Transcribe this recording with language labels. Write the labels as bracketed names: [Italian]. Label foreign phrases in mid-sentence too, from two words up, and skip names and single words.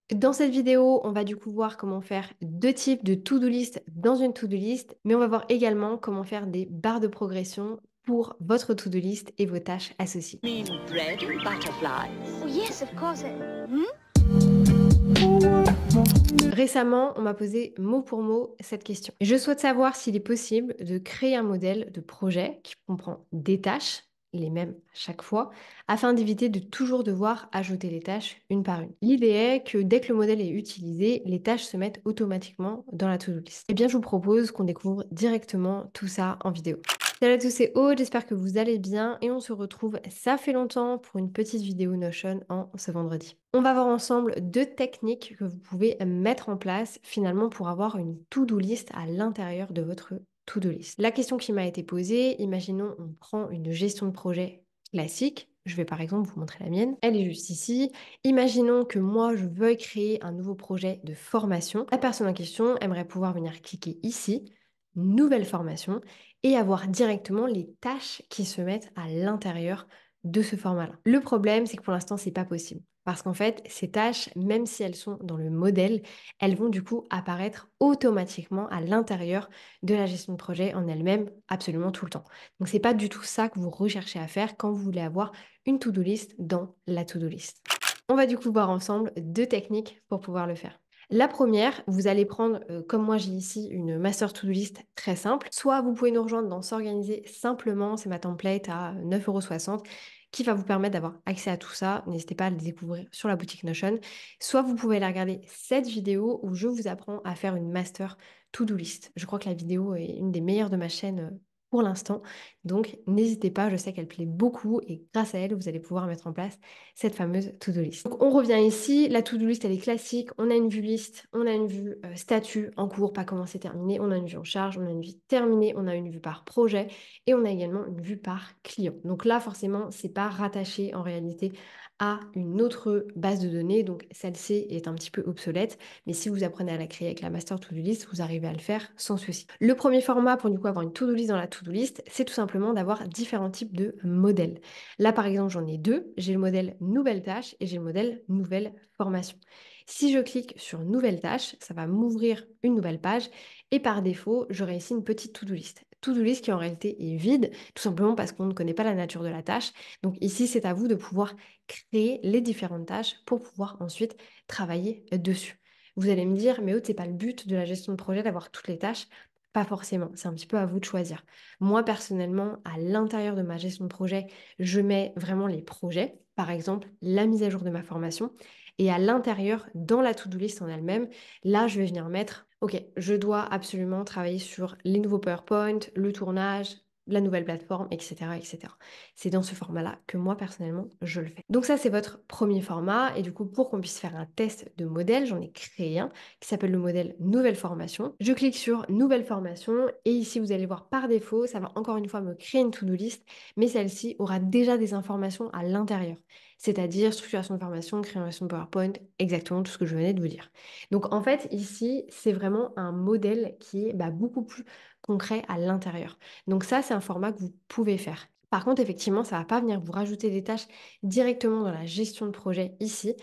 [French] Dans cette vidéo, on va du coup voir comment faire deux types de [English] to-do list [French] dans une [English] to-do list, [French] mais on va voir également comment faire des barres de progression pour votre [English] to-do list [French] et vos tâches associées. [English] Mean bread and butterflies. Oh, yes, of course. Hmm? [French] Récemment, on m'a posé mot pour mot cette question. Je souhaite savoir s'il est possible de créer un modèle de projet qui comprend des tâches, les mêmes à chaque fois, afin d'éviter de toujours devoir ajouter les tâches une par une. L'idée est que dès que le modèle est utilisé, les tâches se mettent automatiquement dans la [English] to-do list. [French] Eh bien, je vous propose qu'on découvre directement tout ça en vidéo. Salut à tous, c'est Aude, j'espère que vous allez bien et on se retrouve, ça fait longtemps, pour une petite vidéo Notion en ce vendredi. On va voir ensemble deux techniques que vous pouvez mettre en place finalement pour avoir une [English] to-do list [French] à l'intérieur de votre [English] to-do list. [French] La question qui m'a été posée, imaginons on prend une gestion de projet classique. Je vais par exemple vous montrer la mienne. Elle est juste ici. Imaginons que moi, je veuille créer un nouveau projet de formation. La personne en question aimerait pouvoir venir cliquer ici, nouvelle formation, et avoir directement les tâches qui se mettent à l'intérieur de ce format-là. Le problème, c'est que pour l'instant, c'est pas possible. Parce qu'en fait, ces tâches, même si elles sont dans le modèle, elles vont du coup apparaître automatiquement à l'intérieur de la gestion de projet en elle-même, absolument tout le temps. Donc, c'est pas du tout ça que vous recherchez à faire quand vous voulez avoir une [English] to-do list [French] dans la [English] to-do list. [French] On va du coup voir ensemble deux techniques pour pouvoir le faire. La première, vous allez prendre, comme moi j'ai ici, une [English] master to-do list [French] très simple. Soit vous pouvez nous rejoindre dans S'organiser simplement, c'est ma template à 9,60 € qui va vous permettre d'avoir accès à tout ça. N'hésitez pas à le découvrir sur la boutique Notion. Soit vous pouvez aller regarder cette vidéo où je vous apprends à faire une [English] master to-do list. [French] Je crois que la vidéo est une des meilleures de ma chaîne pour l'instant. Donc n'hésitez pas, je sais qu'elle plaît beaucoup et grâce à elle, vous allez pouvoir mettre en place cette fameuse [English] to-do list. [French] Donc on revient ici, la [English] to-do list [French] elle est classique, on a une vue liste, on a une vue statut en cours, pas commencé, terminé, on a une vue en charge, on a une vue terminée, on a une vue par projet et on a également une vue par client. Donc là forcément c'est pas rattaché en réalité à une autre base de données, donc celle-ci est un petit peu obsolète, mais si vous apprenez à la créer avec la [English] master to-do list, [French] vous arrivez à le faire sans souci. Le premier format pour du coup avoir une [English] to-do list [French] dans la [English] to-do list, [French] c'est tout simplement d'avoir différents types de modèles. Là, par exemple, j'en ai deux. J'ai le modèle nouvelle tâche et j'ai le modèle nouvelle formation. Si je clique sur nouvelle tâche, ça va m'ouvrir une nouvelle page et par défaut, j'aurai ici une petite [English] to-do list. To-do list [French] qui en réalité est vide, tout simplement parce qu'on ne connaît pas la nature de la tâche. Donc ici, c'est à vous de pouvoir créer les différentes tâches pour pouvoir ensuite travailler dessus. Vous allez me dire, mais Aude, c'est pas le but de la gestion de projet d'avoir toutes les tâches. Pas forcément, c'est un petit peu à vous de choisir. Moi, personnellement, à l'intérieur de ma gestion de projet, je mets vraiment les projets, par exemple la mise à jour de ma formation. Et à l'intérieur, dans la [English] to-do list [French] en elle-même, là, je vais venir mettre, OK, je dois absolument travailler sur les nouveaux PowerPoint, le tournage, la nouvelle plateforme, etc., etc. C'est dans ce format-là que moi, personnellement, je le fais. Donc ça, c'est votre premier format. Et du coup, pour qu'on puisse faire un test de modèle, j'en ai créé un qui s'appelle le modèle Nouvelle Formation. Je clique sur Nouvelle Formation et ici, vous allez voir par défaut, ça va encore une fois me créer une [English] to-do list, [French] mais celle-ci aura déjà des informations à l'intérieur, c'est-à-dire structuration de formation, création de PowerPoint, exactement tout ce que je venais de vous dire. Donc en fait, ici, c'est vraiment un modèle qui est beaucoup plus concret à l'intérieur. Donc ça, c'est un format que vous pouvez faire. Par contre, effectivement, ça ne va pas venir vous rajouter des tâches directement dans la gestion de projet ici.